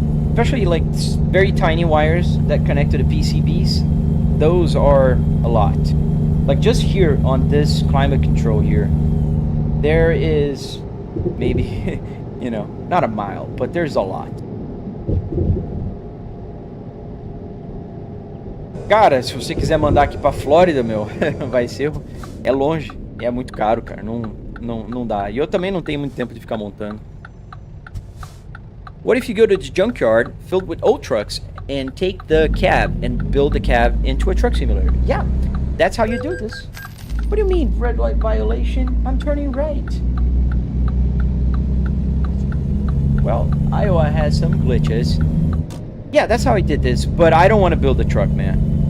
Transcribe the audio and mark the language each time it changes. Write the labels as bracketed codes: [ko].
[en] Especially like very tiny wires that connect to the PCBs. Those are a lot. Like just here on this climate control here, there is maybe, you know, not a mile, but there's a lot. [pt] Cara, se você quiser mandar aqui pra Flórida, meu, vai ser... É longe. É muito caro, cara. Não dá. E eu também não tenho muito tempo de ficar montando. [en] What if you go to the junkyard filled with old trucks and take the cab and build the cab into a truck simulator? Yeah, that's how you do this. What do you mean, red light violation? I'm turning right. Well, Iowa has some glitches. Yeah, that's how I did this, but I don't want to build a truck, man.